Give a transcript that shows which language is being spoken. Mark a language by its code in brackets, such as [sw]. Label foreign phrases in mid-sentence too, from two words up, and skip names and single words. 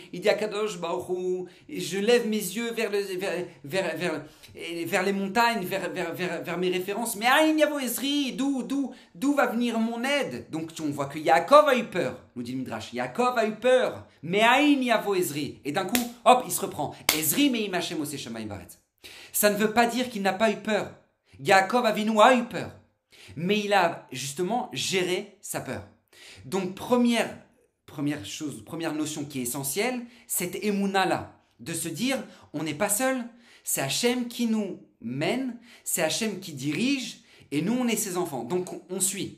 [fr] Il dit à [he] קדוש ברוך הוא: [fr] je lève mes yeux vers les montagnes, vers mes références. Mais [he] אין יבוא עזרי, [fr] d'où va venir mon aide? Donc on voit que Yaakov a eu peur, nous dit le Midrash. Yaakov a eu peur, mais [he] אין יבוא עזרי. [fr] Et d'un coup, hop, il se reprend. [he] עזרי מעם השם עושה שמים וארץ. [fr] Ça ne veut pas dire qu'il n'a pas eu peur. Yaakov Avinu a eu peur, mais il a justement géré sa peur. Donc première notion qui est essentielle, cette émouna-là, de se dire: on n'est pas seul, c'est Hachem qui nous mène, c'est Hachem qui dirige, et nous on est ses enfants, donc on suit.